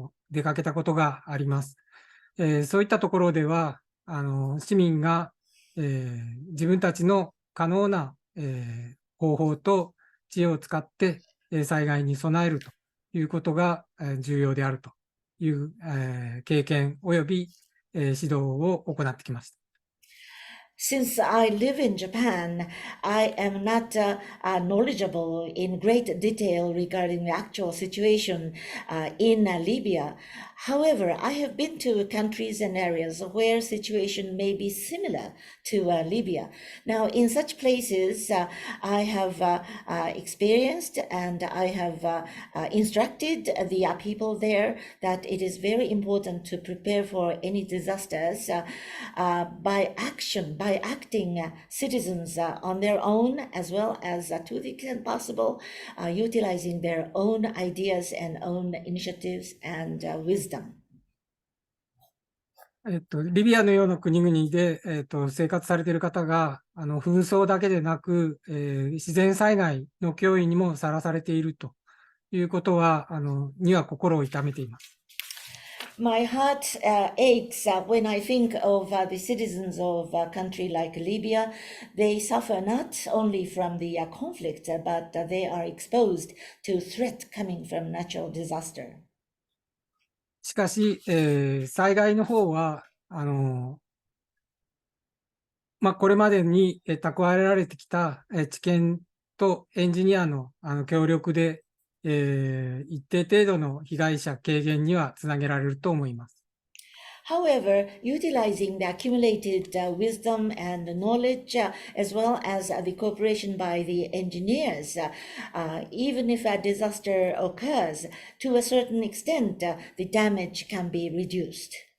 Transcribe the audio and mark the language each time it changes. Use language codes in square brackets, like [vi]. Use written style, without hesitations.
[ja] 出かけたことがあります。そういったところでは、市民が、自分たちの可能な、方法と知恵を使って、災害に備えるということが、重要であるという、経験及び、指導を行ってきました。 [en] Since I live in Japan, I am not knowledgeable in great detail regarding the actual situation in Libya. However, I have been to countries and areas where situation may be similar to Libya. Now, in such places, I have experienced and I have instructed the people there that it is very important to prepare for any disasters by acting citizens on their own, as well as to the extent possible, utilizing their own ideas and own initiatives and wisdom. [ja] リビアのような国々で、生活されている方が、紛争だけでなく、自然災害の脅威にもさらされているということは、には心を痛めています。 [en] My heart aches when I think of the citizens of a country like Libya. They suffer not only from the conflict, but they are exposed to threat coming from natural disaster. [ja] しかし、災害の方は、これまでに蓄えられてきた知見とエンジニアの協力で、一定程度の被害者軽減にはつなげられると思います。 [en] However, utilizing the accumulated wisdom and knowledge, as well as the cooperation by the engineers, even if a disaster occurs, to a certain extent, the damage can be reduced.